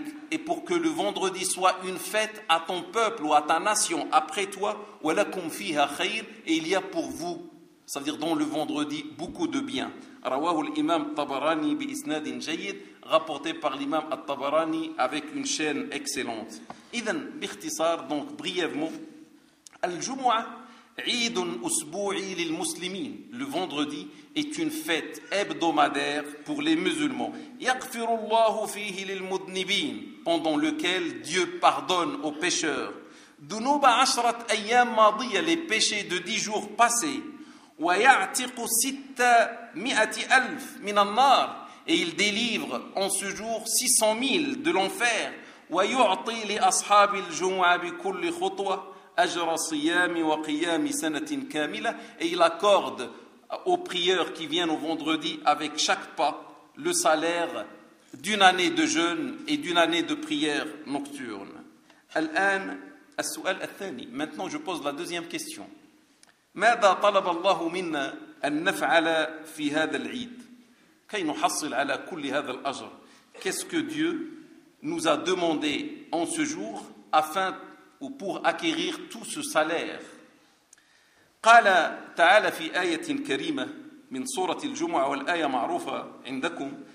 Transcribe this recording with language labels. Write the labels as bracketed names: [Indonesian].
[French] Et pour que le vendredi soit une fête à ton peuple ou à ta nation après toi. Et il y a pour vous, c'est-à-dire dans le vendredi, beaucoup de bien. [Arabic] Rawahu l'imam Tabarani bi isnadin jayyid, [French] rapporté par l'imam Tabarani avec une chaîne excellente. [Arabic] Idhan, bikhtisar, [French] donc brièvement. [Arabic] الجمعة عيد أسبوعي للمسلمين. [French] Le vendredi est une fête hebdomadaire pour les musulmans. [Arabic] يغفر الله فيه للمذنبين, [French] pendant lequel Dieu pardonne aux pécheurs. [Arabic] ذنوب عشرة أيام ماضية, [French] les péchés de 10 jours passés. [Arabic] ويعتق 600,000 من النار, [French] et il délivre en ce jour 600,000 de l'enfer. [Arabic] ويعطي لأصحاب الجمعة بكل خطوة أجر صيام وقيام سنة كاملة, [French] et il accorde aux prieurs qui viennent au vendredi avec chaque pas le salaire d'une année de jeûne et d'une année de prière nocturne. [Arabic] الآن السؤال الثاني. [French] Maintenant je pose la deuxième question. [Arabic] ماذا طلب الله منا أن نفعل في هذا العيد كي نحصل على كل هذا الأجر. [French] Qu'est-ce que Dieu nous a demandé en ce jour afin ou pour acquérir tout ce salaire. [Arabic] قال تعالى في آية كريمة من سورة الجمعة والآية معروفة عندكم.